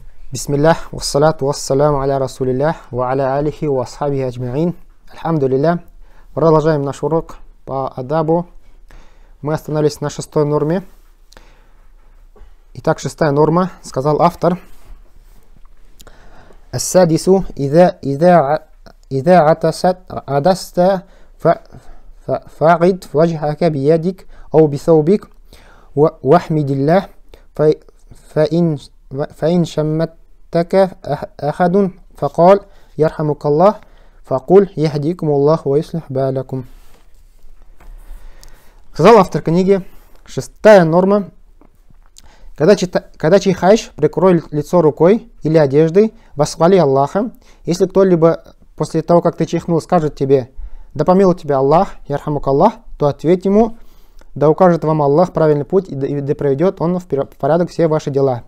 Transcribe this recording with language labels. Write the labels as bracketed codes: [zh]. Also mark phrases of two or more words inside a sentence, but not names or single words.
[ar] بسم الله، والصلاة والسلام على رسول الله، وعلى آله وأصحابه أجمعين. Альхамдулилля. [ru] Продолжаем наш урок по адабу. Мы остановились на 6-й норме. Итак, 6-я норма, сказал автор. [ar] السادس، إذا عطست فغط وجهك بيدك أو بثوبك واحمد الله فإن شمتك أحد فقال يرحمك الله فقل يهديكم الله ويصلح بالكم. [ru] Сказал автор книги, 6-я норма. Когда чихаешь, прикрой лицо рукой или одеждой, восхвали Аллаха. Если кто-либо после того, как ты чихнул, скажет тебе: да помилуй тебя Аллах, [ar] يرحمك الله, [ru] то ответь ему: да укажет вам Аллах правильный путь и да приведет Он в порядок все ваши дела.